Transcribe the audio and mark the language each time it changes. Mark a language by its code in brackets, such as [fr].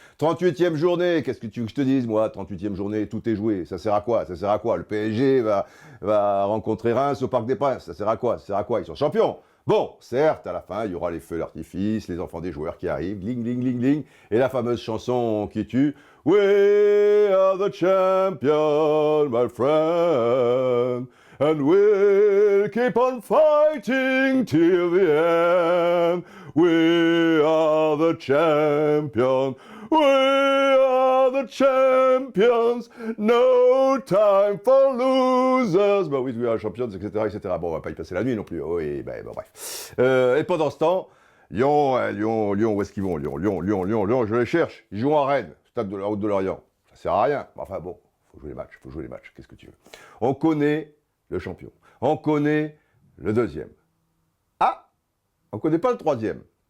[fr] 38e journée, qu'est-ce que tu veux que je te dise, moi? 38e journée, tout est joué. Ça sert à quoi? Ça sert à quoi? Le PSG va rencontrer Reims au Parc des Princes. Ça sert à quoi? Ça sert à quoi? Ils sont champions. Bon, certes, à la fin, il y aura les feux d'artifice, les enfants des joueurs qui arrivent, gling, gling, gling, gling, et la fameuse chanson qui tue. [en] We are the champions, my friend, and we'll keep on fighting till the end. We are the champions. We are the champions, no time for losers. [fr] Bah oui, [en] we are champions, [fr] etc., etc. Bon, on va pas y passer la nuit non plus. Oui, bah, bref. Et pendant ce temps, Lyon, où est-ce qu'ils vont? Lyon, je les cherche. Ils jouent à Rennes, stade de la Route de Lorient. Ça sert à rien. Enfin bon, faut jouer les matchs. Qu'est-ce que tu veux? On connaît le champion. On connaît le deuxième. Ah, on connaît pas le troisième.